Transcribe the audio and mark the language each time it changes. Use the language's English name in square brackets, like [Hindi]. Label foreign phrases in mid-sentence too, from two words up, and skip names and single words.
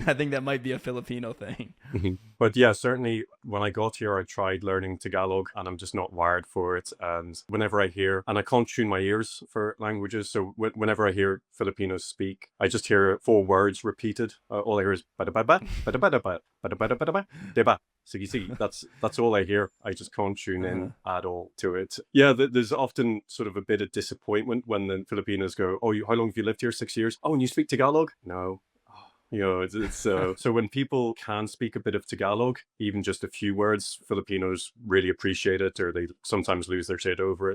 [English] I think that might be a Filipino thing. But yeah, certainly when I got here, I tried learning Tagalog, and I'm just not wired for it. And whenever I hear, and I can't tune my ears for languages, so whenever I hear Filipinos speak, I just hear 4 words repeated. All I hear is bada bada bada bada bada bada bada bada bada deba. [Filipino] Sige, sige. [English] That's all I hear. I just can't tune in at all to it. Yeah, there's often sort of a bit of disappointment when the Filipinos go, "Oh, how long have you lived here? 6 years? Oh, and you speak Tagalog?" No. You know, it's so when people can speak a bit of Tagalog, even just a few words, Filipinos really appreciate it, or they sometimes lose their shit over it.